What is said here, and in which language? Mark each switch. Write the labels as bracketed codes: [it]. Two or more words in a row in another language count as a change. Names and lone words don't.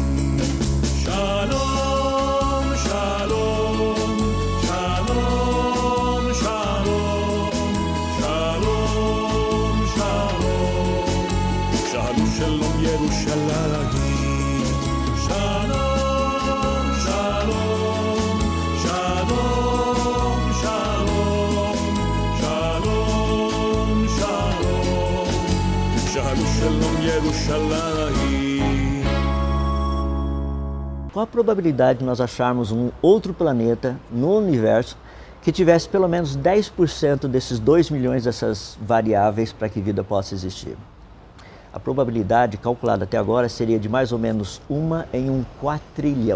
[he] שלום שלום שלום ירושלים, שלום, שלום, שלום, שלום, שלום, שלום, שלום ירושלים. [pt] Qual a probabilidade de nós acharmos um outro planeta no universo que tivesse pelo menos 10% desses 2 milhões dessas variáveis para que vida possa existir? A probabilidade calculada até agora seria de mais ou menos 1 em 1 quatrilhão.